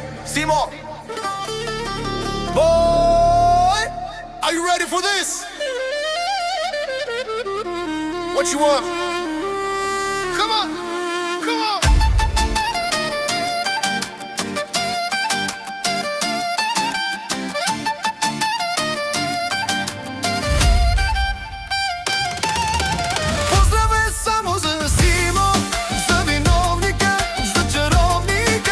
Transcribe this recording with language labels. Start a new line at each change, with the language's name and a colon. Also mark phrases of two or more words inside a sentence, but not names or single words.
English: Simo! Boy! Are you ready for this? What you want? Come on! Come on!
Serbian: Pozdrave samo za Simo, za vinovnika, za čarovnika.